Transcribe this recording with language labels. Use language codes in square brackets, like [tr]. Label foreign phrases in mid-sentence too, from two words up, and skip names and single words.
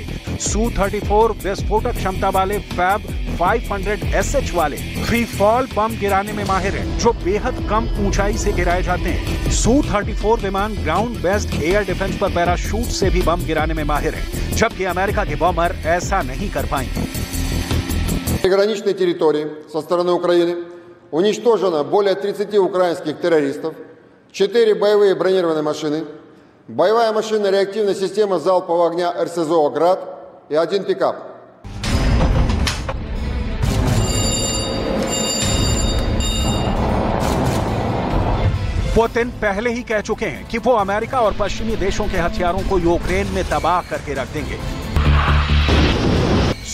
[hi] Su-34 विस्फोटक क्षमता वाले फैब 500SH वाले [en] free fall [hi] बम गिराने में माहिर है, जो बेहद कम ऊंचाई से गिराए जाते हैं। Su-34 विमान [en] ground based air defense [hi] पर पैराशूट से भी बम गिराने में माहिर है, जबकि अमेरिका के बमर ऐसा नहीं कर पाएंगे। [ru] Приграничной территории со стороны Украины уничтожено более 30 украинских террористов, 4 боевые бронированные машины, боевая машина реактивная система залпового огня РСЗО «Град» и 1 пикап. [hi] पुतिन पहले ही कह चुके हैं कि वो अमेरिका और पश्चिमी देशों के हथियारों को यूक्रेन में तबाह करके रख देंगे।